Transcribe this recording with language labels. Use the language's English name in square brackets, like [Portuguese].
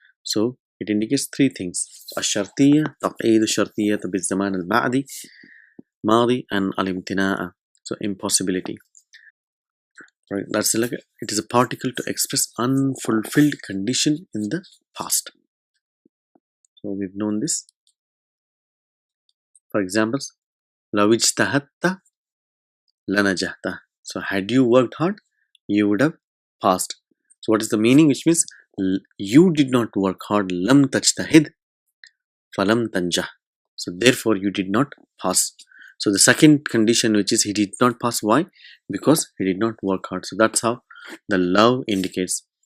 [English] So it indicates three things: ash-shartiyya, taqeed ash-shartiyyah bil-zaman al-madi, madi, and al-imtina'a. So impossibility. Right? That's like it is a particle to express unfulfilled condition in the past. So we've known this. For example, [Arabic] لو اجتهدت لنجحت. [English] So had you worked hard, you would have passed. So what is the meaning? Which means you did not work hard. [Arabic] لم تجتهد فلم تنجح. [English] So therefore you did not pass. So the second condition, which is he did not pass. Why? Because he did not work hard. So that's how the love indicates.